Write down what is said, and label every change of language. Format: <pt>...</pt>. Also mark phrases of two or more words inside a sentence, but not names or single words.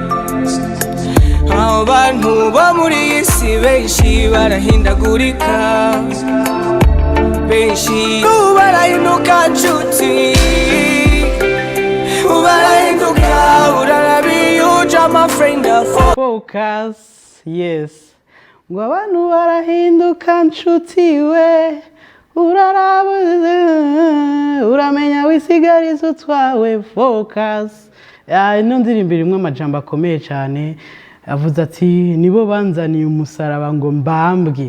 <rn>Abo bantu bo muri iyi si benshi barahindagurika, benshi barahinduka nshuti, barahinduka urarabi uja</rn> <en>my friend. Focus, yes.</en> <rn>Ngo abantu barahinduka nshuti we, uraraba uramenya wisigariza utwawe. Focus. Ino ndirimbo irimwo amajambo akomeye cyane, avuze ati nibo banzaniye umusaraba ngo mbambwe.</rn>